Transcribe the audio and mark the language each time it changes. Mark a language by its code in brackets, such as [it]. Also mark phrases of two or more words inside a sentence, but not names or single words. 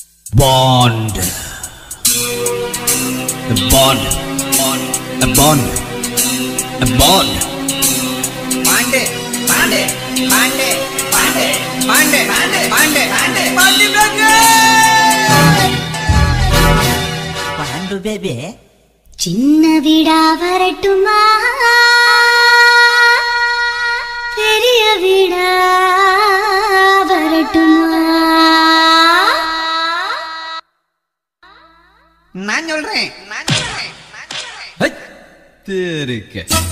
[ta] Bond. A bond. A bond. A bond. Pande, pande, pande, pande, pande, pande, pande, pande, pande, Pandu baby. சின்ன வீடா வரட்டுமா பெரிய வீடா வரட்டுமா நான் சொல்றேன் தெருக்கு